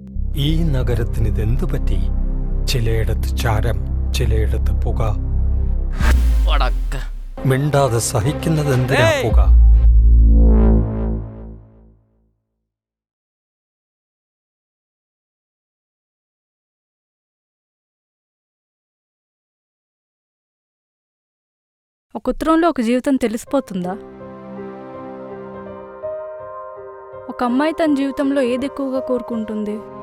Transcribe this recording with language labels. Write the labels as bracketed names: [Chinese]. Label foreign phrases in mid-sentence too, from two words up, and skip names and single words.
[Malayalam] ഈ നഗരത്തിനിതെന്തു പറ്റി? ചിലയിടത്ത് ചാരം, ചിലയിടത്ത് പുക. മിണ്ടാതെ സഹിക്കുന്നതെന്തിനാ പുക? [Telugu] ఒక ఉత్తరంలో ఒక జీవితం తెలిసిపోతుందా? ఒక అమ్మాయి తన జీవితంలో ఏది ఎక్కువగా కోరుకుంటుంది?